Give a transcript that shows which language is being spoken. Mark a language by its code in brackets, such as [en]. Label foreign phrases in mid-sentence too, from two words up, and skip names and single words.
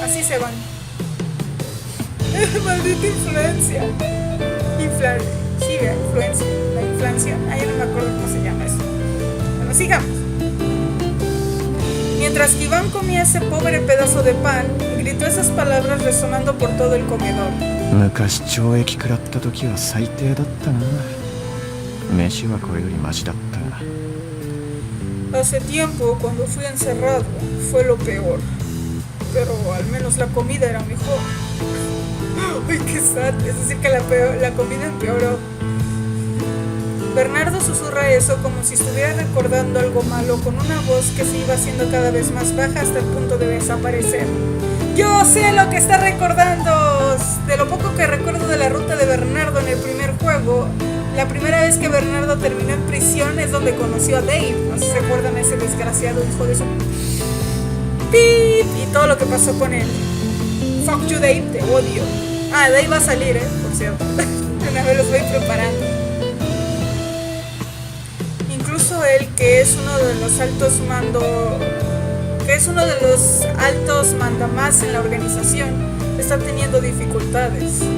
[es] Así se van. Maldita influencia. Influencia. La inflación. Ay, no me acuerdo cómo se llama eso. Bueno, sigamos. Mientras que Iván comía ese pobre pedazo de pan, gritó esas palabras resonando por todo el comedor. [ja] 昔懲役食らった時は最低だったな。飯はこれよりマシだった。 [es] Hace tiempo, cuando fui encerrado, fue lo peor. Pero al menos la comida era mejor. Uy, qué sad. Es decir, que la comida empeoró. Bernardo susurra eso como si estuviera recordando algo malo, con una voz que se iba haciendo cada vez más baja hasta el punto de desaparecer. Yo sé lo que está recordando. De lo poco que recuerdo de la ruta de Bernardo en el primer juego, la primera vez que Bernardo terminó en prisión es donde conoció a Dave. No sé si se acuerdan de ese desgraciado hijo de su... ¡Pip! Y todo lo que pasó con él. [en] Fuck you, Dave, [es] te odio. Ah, Dave va a salir, por cierto. Una vez los voy preparando. Incluso él, que es uno de los altos mandamás en la organización, está teniendo dificultades.